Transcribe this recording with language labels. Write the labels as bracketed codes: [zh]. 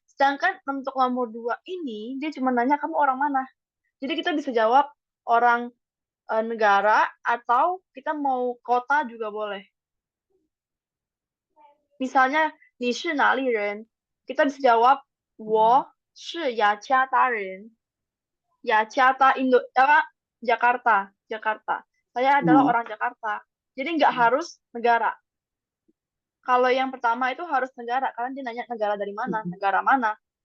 [id] Sedangkan untuk nomor 2 ini, dia cuma nanya kamu orang mana. Jadi kita bisa jawab orang negara atau kita mau kota juga boleh. Misalnya, [zh] 你是哪里人? [id] Kita bisa jawab, [zh] 我是雅加达人. [id] Jakarta, Jakarta, Jakarta. Saya adalah orang Jakarta. Jadi nggak harus negara. Kalau yang pertama itu harus negara, karena dia nanya negara dari mana, negara mana.